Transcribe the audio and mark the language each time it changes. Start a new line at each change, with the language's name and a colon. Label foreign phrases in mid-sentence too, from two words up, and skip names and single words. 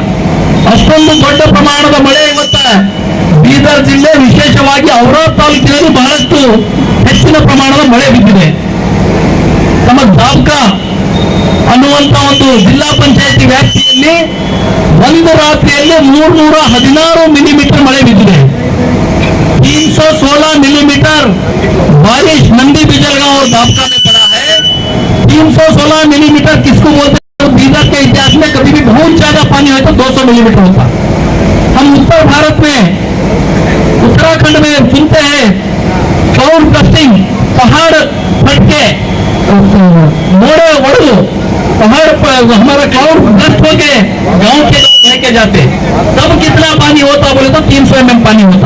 Kannada: ಅಷ್ಟೊಂದು ದೊಡ್ಡ ಪ್ರಮಾಣದ ಮಳೆ ಇವತ್ತ ಬೀದರ್ ಜಿಲ್ಲೆ, ವಿಶೇಷವಾಗಿ ಔರಾದ್ ತಾಲೂಕಿನಲ್ಲಿ ಬಹಳಷ್ಟು ಹೆಚ್ಚಿನ ಪ್ರಮಾಣದ ಮಳೆ ಬಿದ್ದಿದೆ. ನಮ್ಮ ದಾಬ್ಕಾ ಅನ್ನುವಂತ ಒಂದು ಜಿಲ್ಲಾ ಪಂಚಾಯತಿ ವ್ಯಾಪ್ತಿಯಲ್ಲಿ ಒಂದು ರಾತ್ರಿಯಲ್ಲಿ 316 ಮಿಲಿಮೀಟರ್ ಮಳೆ ಬಿದ್ದಿದೆ.
Hindi: 316 मिलीमीटर बारिश मंडी बिजलगांव और दाबका में पड़ा है। 316 मिलीमीटर किसको बोलते हैं? बीदर के इतिहास में कभी भी बहुत ज्यादा पानी है तो 200 मिलीमीटर होता। हम उत्तर भारत में, उत्तराखंड में सुनते हैं
English: cloud busting,
Hindi: पहाड़ फटके, मोड़े वड़ू, पहाड़ पर हमारा
English: cloud bust
Hindi: होके गांव के लोग बह के जाते, तब कितना पानी होता बोले तो 300 mm पानी होता।